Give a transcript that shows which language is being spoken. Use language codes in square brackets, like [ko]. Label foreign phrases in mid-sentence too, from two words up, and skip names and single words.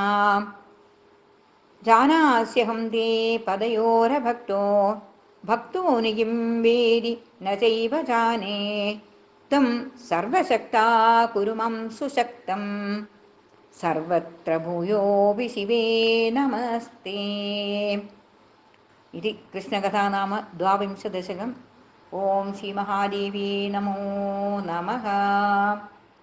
[sa] ജാനാസ്യഹം തേ പദയോരഭക്തോ ഭക്തോ ന കിം വേദി ന ചൈവ ജാനേ. ത്വം സർവശക്താ കുരു മം സുശക്തം സർവത്ര ഭൂയോപി ശിവേ നമസ്തേ. इति कृष्णकथा नाम द्वाविंशदशकम्. ओम श्री महादेवी नमो नमः.